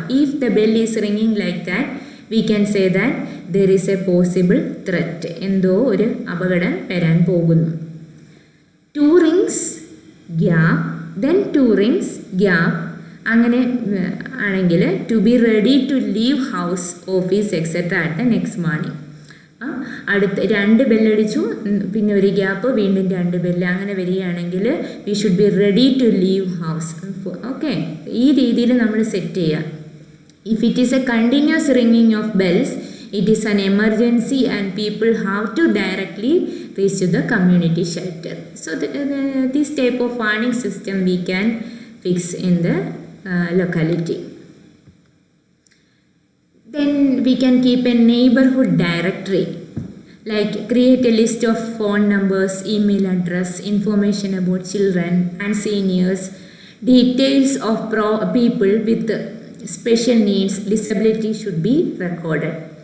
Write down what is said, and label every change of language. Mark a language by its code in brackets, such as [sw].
[en] If the bell is ringing like that, we can say that there is a possible threat, [ml] എന്തോ ഒരു അപകടം വരാൻ പോകുന്നു. [en] 2 rings gap, then 2 rings gap. [ml] അങ്ങനെ ആണെങ്കിൽ [en] to be ready to leave house, office, etc. at the next morning. [ml] അടുത്ത് 2 ബെല്ലടിച്ചു, പിന്നെ ഒരു ഗ്യാപ്പ്, വീണ്ടും 2 ബെല്ല്, അങ്ങനെ വരികയാണെങ്കിൽ [en] We should be ready to leave house. Okay, [ml] ഈ രീതിയിൽ നമ്മൾ സെറ്റ് ചെയ്യുക. [en] If it is a continuous ringing of bells, it is an emergency and people have to directly reach to the community shelter. So this type of warning system we can fix in the locality. Then we can keep a neighborhood directory, like create a list of phone numbers, email address, information about children and seniors, details of people with special needs, disability should be recorded.